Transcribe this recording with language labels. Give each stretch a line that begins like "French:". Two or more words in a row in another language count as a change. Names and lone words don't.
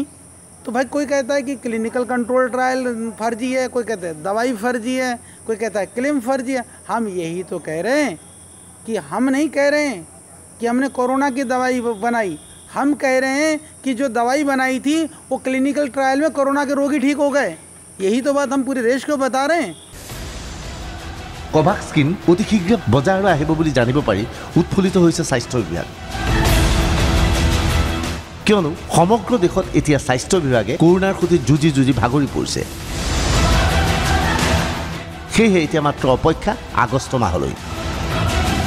Hindi: तो भाई कोई कहता है कि
English: clinical control trial
Hindi: फर्जी है, कोई कहता है दवाई फर्जी है, कोई कहता है क्लेम फर्जी है। हम यही तो कह रहे हैं कि हम नहीं कह रहे हैं कि हमने कोरोना की दवाई बनाई, हम कह रहे हैं कि जो दवाई बनाई थी वो
English: clinical trial
Hindi: में कोरोना के रोगी ठीक हो गए। यही तो बात हम पूरे देश को बता रहे हैं।
Assamese: কোভাক্সিন অতি শীঘ্ৰে বজাৰলৈ আহিব বুলি জানিব পাৰি উৎফুল্লিত হৈছে স্বাস্থ্য বিভাগ, কিয়নো সমগ্ৰ দেশত এতিয়া স্বাস্থ্য বিভাগে কৰোনাৰ সৈতে যুঁজি ভাগৰি পৰিছে। সেয়েহে এতিয়া মাত্ৰ অপেক্ষা আগষ্ট মাহলৈ।